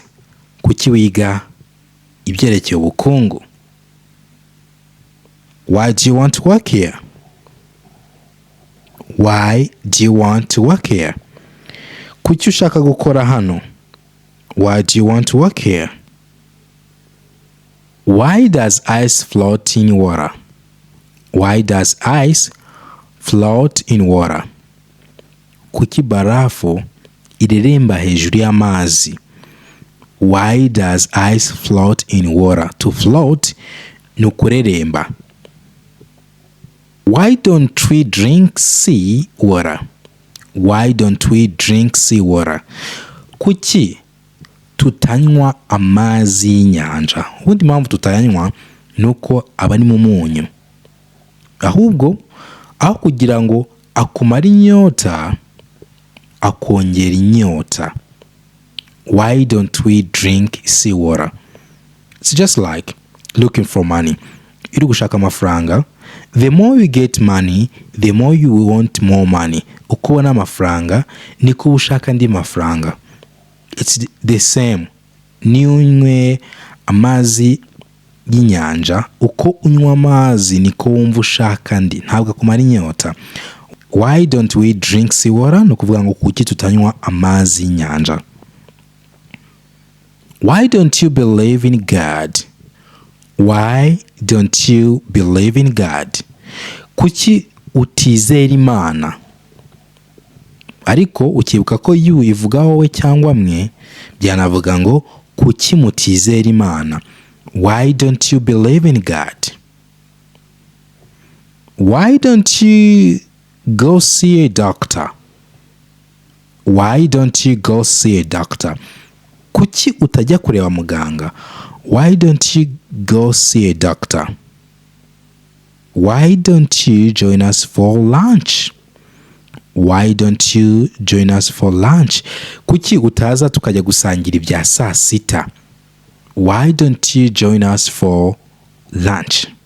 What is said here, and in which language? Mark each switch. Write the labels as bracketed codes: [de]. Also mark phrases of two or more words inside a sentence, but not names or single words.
[rw] Kuki wiga ibyerekeye ubukungu? [en] Why do you want to work here? Why do you want to work here? [rw] Kuki ushaka gukora hano? [en] Why do you want to work here? Why does ice float in water? Why does ice float in water? [rw] Kuki barafu ireremba hejuru y'amazi? [en] Why does ice float in water? To float [rw] ni ukureremba. [en] Why don't we drink sea water? Why don't we drink sea water? [rw] Kuki tutanywa amazi y'inyanja? Ubundi mpamvu tutayanywa nuko aba ari mu munyu. Ahubwo aho kugira ngo akumare inyota, akongera inyota. [en] Why don't we drink sea water? It's just like looking for money. [rw] Iri gushaka amafaranga, [en] the more you get money, the more you want more money. [rw] Uko ubona amafaranga niko ushaka andi mafaranga. [en] It's the same. [rw] Ni unywe amazi y'inyanja, uko unywa amazi niko wumva ushaka andi, ntabwo akumara inyota. [en] Why don't we drink sea water? [rw] No kuvuga ngo kuki tutanywa amazi y'inyanja. [en] Why don't you believe in God? Why don't you believe in God? [rw] Kuki utizera Imana? Ariko ukibuka ko you ivuga wowe cyangwa mwe, byanavuga ngo kuki mutizera Imana. [en] Why don't you believe in God? Why don't you go see a doctor? Why don't you go see a doctor? [rw] Kuki utajya kureba muganga? [en] Why don't you go see a doctor? Why don't you join us for lunch? Why don't you join us for lunch? [rw] Kuki utaza tukajya gusangira ibya saa sita? [en] Why don't you join us for lunch?